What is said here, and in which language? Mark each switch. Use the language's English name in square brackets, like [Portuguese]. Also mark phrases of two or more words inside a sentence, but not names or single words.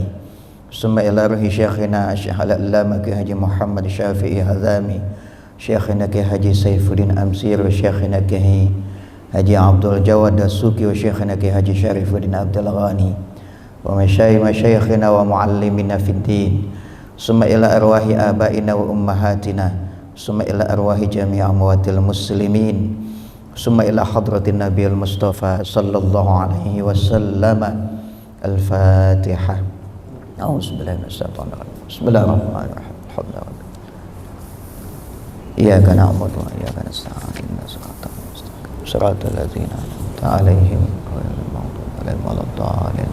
[Arabic] Summa ila ruhi syekhina Syekh Al-Allamah Ki Haji Muhammad Syafi'i Hazami, syekhina Ki Haji Saifuddin Amsir, syekhina Ki Haji Abdul Jawad As-Suki, wa syekhina Ki Haji Syarifuddin Abdul Ghani, wa masyayikhina wa muallimina fid din. ثم إلى أرواح آبائنا وأمهاتنا، ثم إلى أرواح جميع أموات المسلمين، ثم إلى حضرة النبي المصطفى صلى الله عليه وسلم. Al-Fatihah. أعوذ بالله من الشيطان الرجيم. بسم الله الرحمن الرحيم. Alhamdulillah. إياك نعبد وإياك نستعين. اهدنا الصراط المستقيم. صراط الذين أنعمت عليهم غير المغضوب عليهم ولا الضالين.